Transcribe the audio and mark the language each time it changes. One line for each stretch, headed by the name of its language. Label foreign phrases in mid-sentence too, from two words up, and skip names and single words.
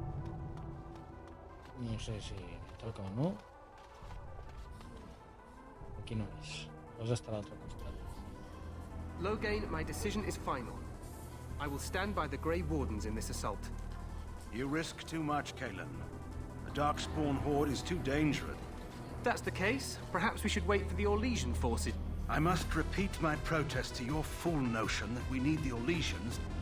Catalan: No sé si toca o no. Aquí no és. El gos està a l'altre costat.
English: Loghain, my decision is final. I will stand by the Grey Wardens in this assault. You risk too much, Kalen. The Darkspawn horde is too dangerous. If that's the case, perhaps we should wait for the Orlesian forces. I must repeat my protest to your fool notion that we need the Orlesians.